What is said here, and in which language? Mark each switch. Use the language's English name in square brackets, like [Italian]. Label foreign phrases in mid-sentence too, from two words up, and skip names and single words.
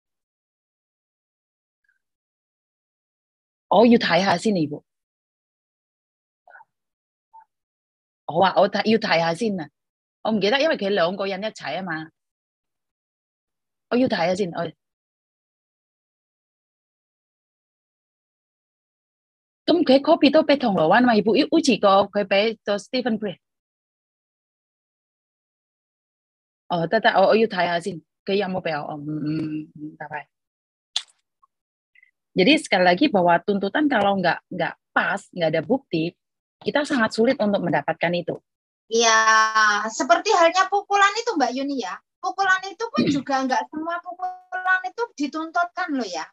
[Cantonese] 我要睇下先，你好啊，我要睇下先啊，我唔記得，因為佢兩個人一齊啊嘛，我要睇下先，咁佢 copy 都俾銅鑼灣嘛，好似個佢俾咗 Stephen Grey。得，我要睇下先，佢有冇俾我？ [Indonesian] 拜拜。Jadi sekali lagi bahwa tuntutan kalau nggak pas, nggak ada bukti, kita sangat sulit untuk mendapatkan itu. Ya, seperti halnya pukulan itu Mbak Yuni ya. Pukulan itu pun juga nggak semua pukulan itu dituntutkan loh ya.